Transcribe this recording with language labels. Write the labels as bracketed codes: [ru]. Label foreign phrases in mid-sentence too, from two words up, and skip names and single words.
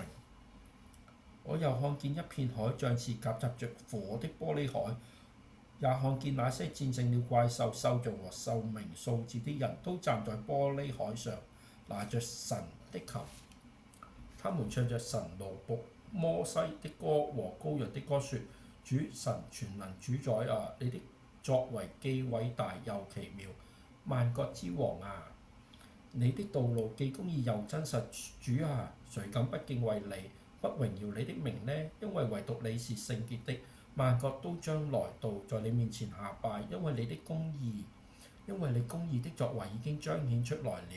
[zh] 我又看見一片海，像是夾雜着火的玻璃海，也看見那些戰勝了怪獸、獸像和獸名數字的人，都站在玻璃海上，拿着神的琴。他們唱着神奴僕摩西的歌和羔羊的歌，說：主神全能主宰啊，你的作為既偉大又奇妙，萬國之王啊，你的道路既公義又真實。主啊，誰敢不敬畏你，不榮耀你的名呢？因為唯獨你是聖潔的，萬國都將來到在你面前下拜，因為你公義的作為已經彰顯出來了。